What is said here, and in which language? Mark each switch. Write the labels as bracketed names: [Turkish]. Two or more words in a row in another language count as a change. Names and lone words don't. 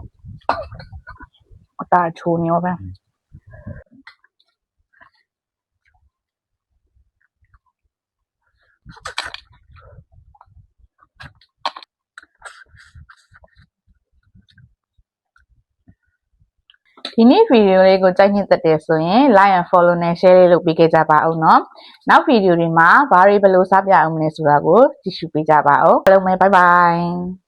[Burmese] အတားချိုနေရောပဲဒီနေ့ဗီဒီယိုလေးကိုကြိုက်နှစ်သက်တယ်ဆိုရင် [English] like and follow [Burmese] နဲ့ share လေးလုပ်ပေးခဲ့ကြပါဦးနော်နောက်ဗီဒီယိုတွေမှာဘာတွေဘယ်လိုစားပြအောင်မလဲဆိုတာကိုကြည့်ရှုပေးကြပါဦးအားလုံးပဲ [English] bye bye